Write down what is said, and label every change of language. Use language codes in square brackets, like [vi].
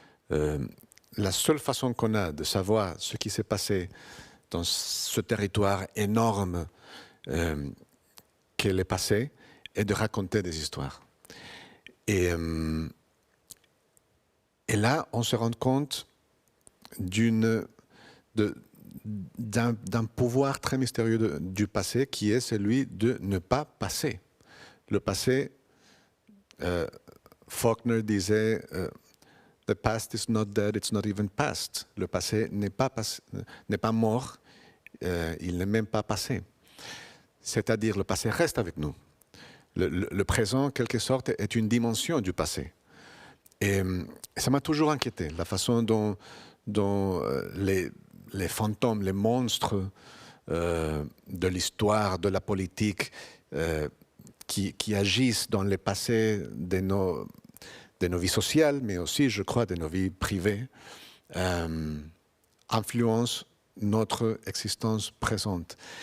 [fr] La seule façon qu'on a de savoir ce qui s'est passé dans ce territoire énorme qu'est le passé est de raconter des histoires. Et là, on se rend compte d'un pouvoir très mystérieux du passé qui est celui de ne pas passer. Le passé, Faulkner disait [en] The past is not dead, it's not even past. [fr] Le passé n'est pas mort, il n'est même pas passé. C'est-à-dire, le passé reste avec nous. Le présent, en quelque sorte, est une dimension du passé. Et ça m'a toujours inquiété, la façon dont les fantômes, les monstres de l'histoire, de la politique, qui agissent dans le passé de nos vies sociales, mais aussi, je crois, de nos vies privées, influencent notre existence présente.